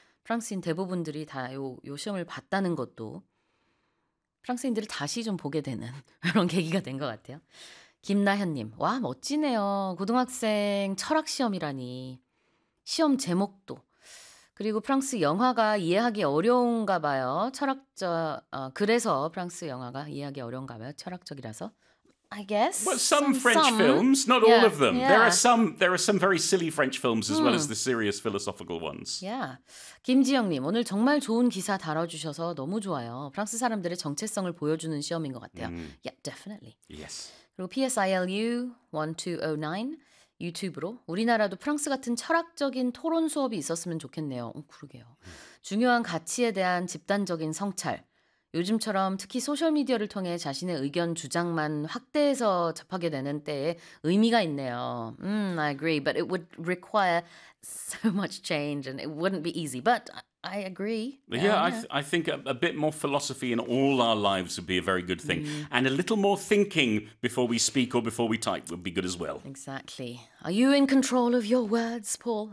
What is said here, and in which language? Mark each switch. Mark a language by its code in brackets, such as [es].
[ko] 프랑스인 대부분들이 다 요 시험을 봤다는 것도 프랑스인들을 다시 좀 보게 되는 그런 계기가 된 것 같아요. 김나현님. 와 멋지네요. 고등학생 철학 시험이라니. 시험 제목도 그리고 프랑스 영화가 이해하기 어려운가 봐요. 철학자 그래서 프랑스 영화가 이해하기 어려운가 봐요. 철학적이라서 [en] I guess. Well, some French some. films, not yeah. all of them. Yeah. There are some very silly French films as well as the serious philosophical ones. Yeah. [ko] 김지영님 오늘 정말 좋은 기사 다뤄주셔서 너무 좋아요. 프랑스 사람들의 정체성을 보여주는 시험인 것 같아요. [en] Yeah, definitely. Yes. [ko] 그리고 PSILU 1209. 유튜브로 우리나라도 프랑스 같은 철학적인 토론 수업이 있었으면 좋겠네요. 그러게요. 중요한 가치에 대한 집단적인 성찰. 요즘처럼 특히 소셜미디어를 통해 자신의 의견 주장만 확대해서 접하게 되는 때에 의미가 있네요. [en] I agree, but it would require so much change and it wouldn't be easy, but I agree. Yeah, yeah. I think a bit more philosophy in all our lives would be a very good thing. And a little more thinking before we speak or before we type would be good as well. Exactly. Are you in control of your words, Paul?